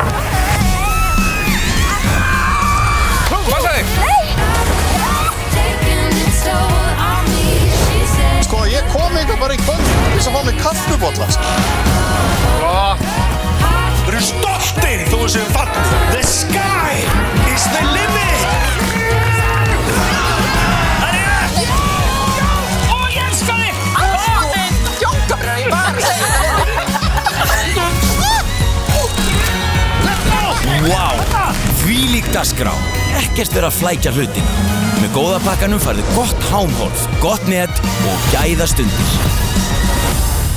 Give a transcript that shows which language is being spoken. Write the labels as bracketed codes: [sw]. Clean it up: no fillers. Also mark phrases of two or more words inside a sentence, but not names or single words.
[is] Passa þig! Sko, ég kom eitthvað bara í kvöld til þess að fá mig kaffibolla. Við erum stoltir þó að séum fallið. [en] The sky is the limit! [is] Ó, ég elska þig! Jókabröð í bar. Vá, þvílík dagskrá. Ekkert vera að flækja hlutina. Með góða pakkanum færðu gott hámhorf, gott net og gæða stundir.